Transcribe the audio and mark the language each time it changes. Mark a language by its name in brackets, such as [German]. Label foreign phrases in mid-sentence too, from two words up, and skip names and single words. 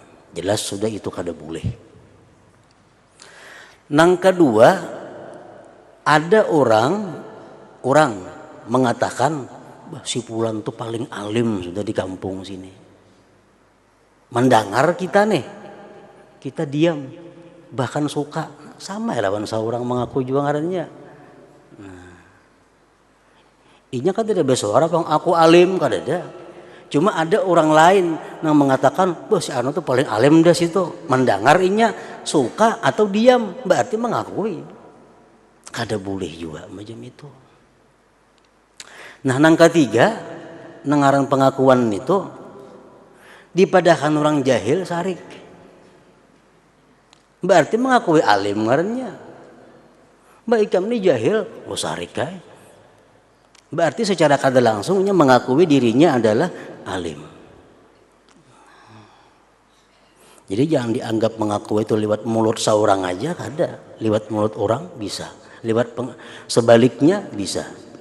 [Indonesian] Jelas sudah itu kada boleh. Yang kedua, ada orang mengatakan si fulan itu paling alim sudah di kampung sini. Mendengar kita nih, kita diam, bahkan suka sama ya lawan seorang mengaku juga ngarannya. [Banjar] Inya kan tidak bersuara bang aku alim kan ada. [Indonesian] Cuma ada orang lain yang mengatakan, "Bos si anu tuh paling alim dah situ." Mendengar inya suka atau diam berarti mengakui. Kada boleh juga macam itu. Nah, yang ketiga, nengaran pengakuan itu dipadahkan orang jahil sarik. Berarti mengakui alim ngarannya. [Banjar] Mbak ikam ini jahil, oh sarik kai. [Indonesian] Berarti secara kada langsungnya mengakui dirinya adalah alim. Jadi jangan dianggap mengaku itu lewat mulut seorang aja, kada. Lewat mulut orang bisa, lewat sebaliknya bisa.